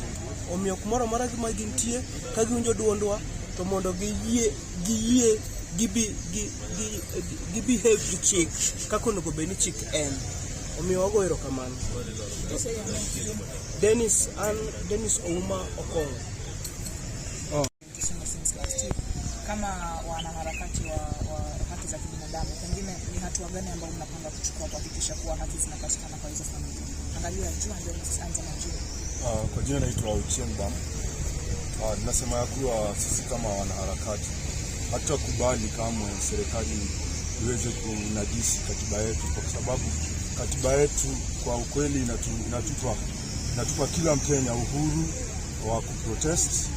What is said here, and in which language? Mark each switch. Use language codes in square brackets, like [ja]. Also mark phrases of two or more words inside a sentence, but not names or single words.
[luo] Omiyo kumoro moro ma gintie ka giwinjo duondwa to mondo gi behave gi chik kako onego bed ni chik en. Omiyo wago erokamano. Dennis Ouma Okongo. [sw] kama wanaharakati wa haki za kibinadamu, pengine ni hatua gani ambayo mnapanga kuchukua kuhakikisha kuwa haki zinapatikana kwa hizo familia? Angalia juu ndio anza na juu. Kwa jina naitwa Ochieng Bam. Nasema ya kuwa sisi kama wanaharakati hatutakubali kamwe serikali iweze kunajisi katiba yetu, kwa sababu katiba yetu kwa ukweli inatupa kila Mkenya uhuru wa kuprotest,